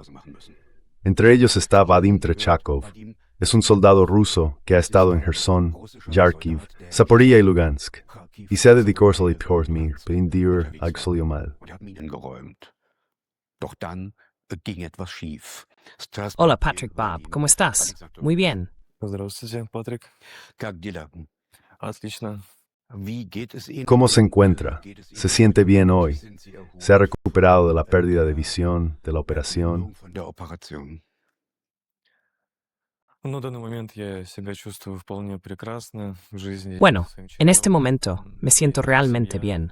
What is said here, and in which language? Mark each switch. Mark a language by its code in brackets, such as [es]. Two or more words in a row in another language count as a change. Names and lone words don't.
[es] Entre ellos está Vadim Trechakov. Es un soldado ruso que ha estado en Gerson, Yarkiv, Zaporizhia y Lugansk. Y se ha dedicado a salvarme, prendir algo mal. Hola Patrick Bob, ¿cómo estás? Muy bien. [ru] Здравствуйте, Патрик. Отлично. [es] ¿Cómo se encuentra? ¿Se siente bien hoy? ¿Se ha recuperado de la pérdida de visión, de la operación? Bueno, en este momento me siento realmente bien.